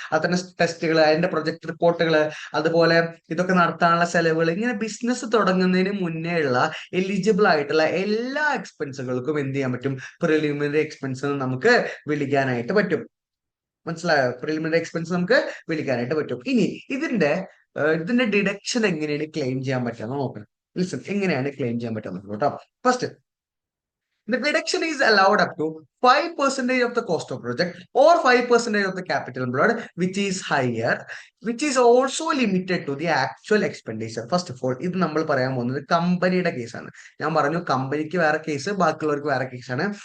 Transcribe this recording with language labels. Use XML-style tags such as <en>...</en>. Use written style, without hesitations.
<ml>അത്തരം ടെസ്റ്റുകൾ, അതിന്റെ പ്രൊജക്ട് റിപ്പോർട്ടുകൾ, അതുപോലെ ഇതൊക്കെ നടത്താനുള്ള ചെലവുകൾ, ഇങ്ങനെ ബിസിനസ് തുടങ്ങുന്നതിന് മുന്നേ ഉള്ള എലിജിബിൾ ആയിട്ടുള്ള എല്ലാ എക്സ്പെൻസുകൾക്കും എന്ത് ചെയ്യാൻ പറ്റും? പ്രിലിമിനറി എക്സ്പെൻസ് നമുക്ക് വിളിക്കാനായിട്ട് പറ്റും. മനസ്സിലായോ? പ്രിലിമിനറി എക്സ്പെൻസ് നമുക്ക് വിളിക്കാനായിട്ട് പറ്റും. ഇനി ഇതിന്റെ ഡിഡക്ഷൻ എങ്ങനെയാണ് ക്ലെയിം ചെയ്യാൻ പറ്റുക നോക്കണം. ലിസൺ, എങ്ങനെയാണ് ക്ലെയിം ചെയ്യാൻ പറ്റുക നോക്കണം കേട്ടോ.</ml> <en>First, the deduction is allowed up to 5% of the cost of project or 5% of the capital employed, which is higher, which is also limited to the actual expenditure. First of all,</en> <ml>ഇത് നമ്മൾ പറയാൻ പോകുന്നത് കമ്പനിയുടെ കേസാണ്. ഞാൻ പറഞ്ഞു കമ്പനിക്ക് വേറെ കേസ്, ബാക്കിയുള്ളവർക്ക് വേറെ കേസാണ്.</ml>